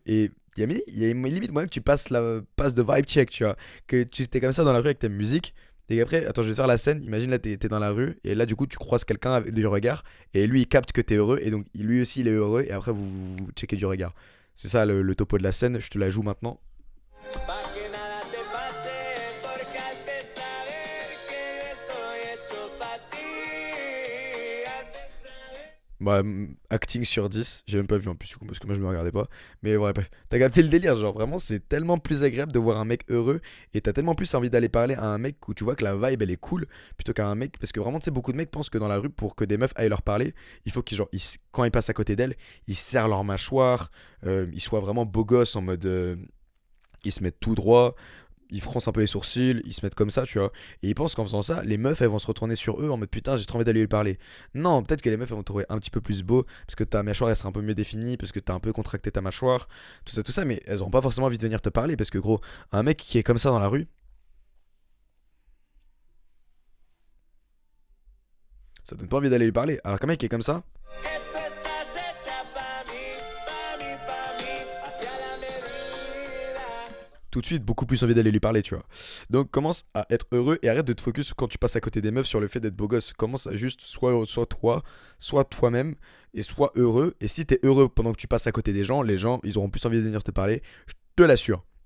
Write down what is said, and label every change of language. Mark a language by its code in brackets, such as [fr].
[fr] Et il y a limite moyen que tu passes de vibe check, tu vois. Que tu t'es comme ça dans la rue avec ta musique. Et qu'après, attends, je vais te faire la scène. Imagine là, t'es dans la rue. Et là, du coup, tu croises quelqu'un avec du regard. Et lui, il capte que t'es heureux. Et donc, lui aussi, il est heureux. Et après, vous checkez du regard. C'est ça le topo de la scène. Je te la joue maintenant. [es] Pa' que nada te pase, porque has de saber que yo estoy hecho pa' ti. Has de saber. [fr] Bah, acting sur 10, j'ai même pas vu en plus, du coup, parce que moi je me regardais pas. Mais ouais, bref, t'as capté le délire, genre vraiment, c'est tellement plus agréable de voir un mec heureux et t'as tellement plus envie d'aller parler à un mec où tu vois que la vibe elle est cool plutôt qu'à un mec. Parce que vraiment, tu sais, beaucoup de mecs pensent que dans la rue, pour que des meufs aillent leur parler, il faut qu'ils, genre, quand ils passent à côté d'elles, ils serrent leur mâchoire, ils soient vraiment beaux gosses en mode. Ils se mettent tout droit, ils froncent un peu les sourcils, ils se mettent comme ça, tu vois. Et ils pensent qu'en faisant ça, les meufs, elles vont se retourner sur eux en mode putain, j'ai trop envie d'aller lui parler. Non, peut-être que les meufs, elles vont te trouver un petit peu plus beau, parce que ta mâchoire, elle sera un peu mieux définie, parce que t'as un peu contracté ta mâchoire, tout ça, mais elles auront pas forcément envie de venir te parler, parce que gros, un mec qui est comme ça dans la rue, ça donne pas envie d'aller lui parler. Alors qu'un mec qui est comme ça, [es] Que tú estás hecha pa' mí, pa' mí, pa' mí, hacia la medida. [fr] tout de suite, beaucoup plus envie d'aller lui parler, tu vois. Donc commence à être heureux et arrête de te focus quand tu passes à côté des meufs sur le fait d'être beau gosse. Commence à juste soit toi, soit toi-même et sois heureux. Et si t'es heureux pendant que tu passes à côté des gens, les gens, ils auront plus envie de venir te parler. Je te l'assure.